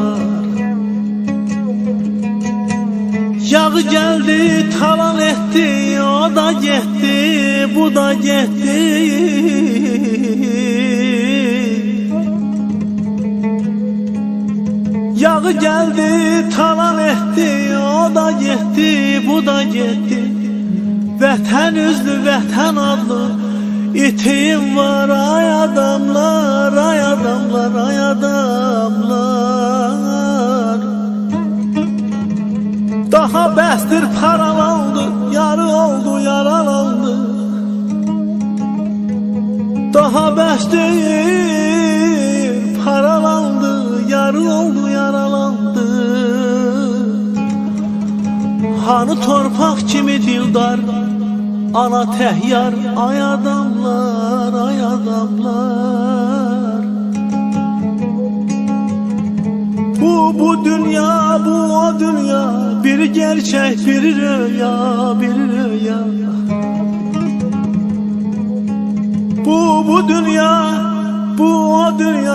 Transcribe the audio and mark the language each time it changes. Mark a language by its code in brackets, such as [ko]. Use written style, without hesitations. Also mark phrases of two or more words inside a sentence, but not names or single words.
[tr] Yağı geldi, talan etti, o da gitti, bu da gitti. Yağı geldi, talan etti, o da gitti, bu da gitti. [az] Vətən üzlü, vətən adlı itim var. Ay adamlar, ay adamlar, ay adamlar. Daha bəsdir paralandı, yarı oldu, yaralandı. Daha bəsdir paralandı, yarı oldu, yaralandı. Hanı torpaq kimi dildar, ana təhyar. Ay adamlar, ay adamlar. Bu dünya, bu o dünya. [tr] Biri gerçek, biri rüya, biri rüya. [az] Bu dünya, bu o dünya.